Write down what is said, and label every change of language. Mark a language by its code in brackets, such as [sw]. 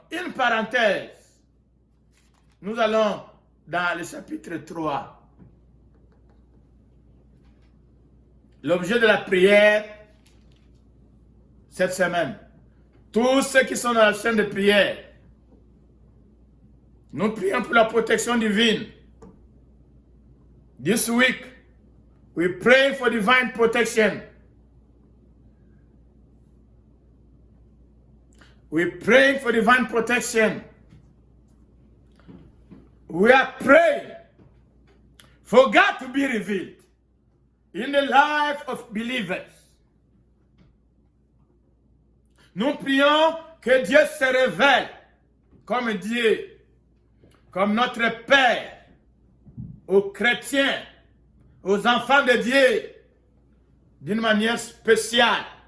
[fr] Une parenthèse. Nous allons dans le chapitre 3. L'objet de la prière cette semaine. Tous ceux qui sont dans la chaîne de prière, nous prions pour la protection divine. [en] This week, we pray for divine protection. We pray for divine protection. We are praying for God to be revealed in the life of believers. [fr] Nous prions que Dieu se révèle comme Dieu, comme notre Père, aux chrétiens, aux enfants de Dieu, d'une manière spéciale.